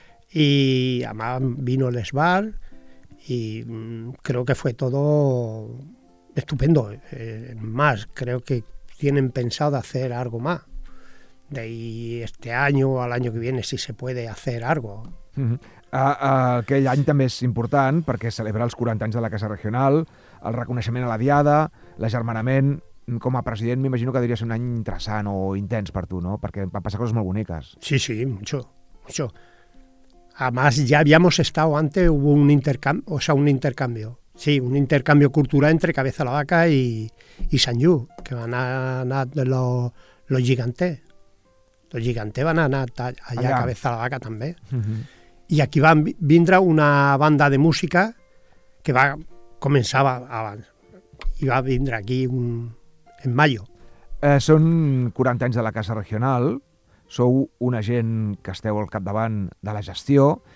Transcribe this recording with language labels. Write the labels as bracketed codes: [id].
[es] Y además vino el SBAR y creo que fue todo estupendo. Más, creo que tienen pensado hacer algo más. De ahí este año o al año que viene, si se puede hacer algo. [ca] Aquell any també és important perquè celebra els 40 anys de la Casa Regional, el reconeixement a la Diada, l'agermanament. Com a president m'imagino que devia ser un any interessant o intens per tu, no? Perquè van passar coses molt boniques. [es] Sí, sí, mucho, mucho. Además, ya habíamos estado antes, hubo un intercambio, o sea, un intercambio cultural entre Cabeza la Vaca y San Lluc, que van a anar los gigantes. Los gigantes van a anar allá a Cabeza la Vaca també. [ca] Uh-huh. I aquí van vindre una banda de música que va començar abans. I va vindre aquí en mayo. Són 40 anys de la Casa Regional. Sou una gent que esteu al capdavant de la gestió.